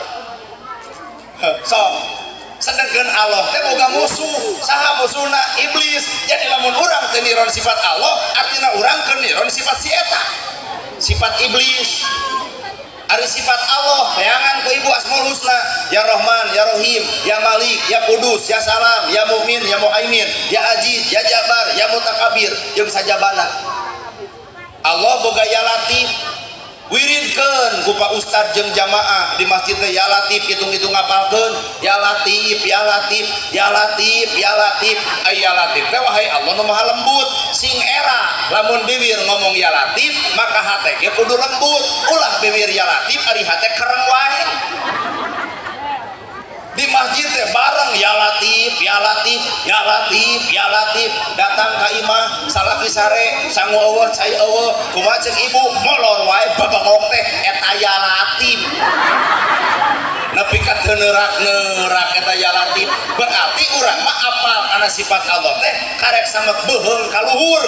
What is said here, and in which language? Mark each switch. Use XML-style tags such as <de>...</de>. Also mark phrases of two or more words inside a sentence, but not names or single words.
<su>So sedangkan Allah teh boga musuh, saha musuhna? Iblis. Jadi lamun urang teu niron sifat Allah artina urang keur niron sifat si eta, sifat iblis. Ari sifat Allah bayangan ku ibu Asmaul Husna,</su> <ar>يا رحمن، يا رحيم، يا ملك، يا قدوس، يا سلام، يا مؤمن، يا مهيمن، يا عزيز، يا جبار، يا متكبر,</ar> <su>jeung sajabana. Allah boga</su> <ar>يا لطيف.</ar> <su>Wiridkeun ku Pak Ustad jeung jamaah di masjid teh</su> <ar>يا لطيف</ar> <su>hitung-hitung ngapalkeun</su> <ar>يا لطيف يا لطيف يا لطيف يا لطيف.</ar> <su>Aya Latif teh wahai Allah nu Maha lembut sing era lamun bibir ngomong ya Latif maka hate ge kudu lembut. Ulah bibir</su> <ar>يا لطيف</ar> <su>ari hate kereng wae. Di masjid teh bareng</su> <ar>يا لطيف يا لطيف يا لطيف يا لطيف.</ar> <su>Datang ka imah salaki sare sangu eueuh cai eueuh kumaha ceuk ibu molor wae babangok teh eta</su> <ar>يا لطيف.</ar> <su>Nepi ka teu neurak eta</su> <ar>يا لطيف.</ar> <su>Berarti urang mah apal kana sifat Allah teh karek samet beuheung ka luhur.</su>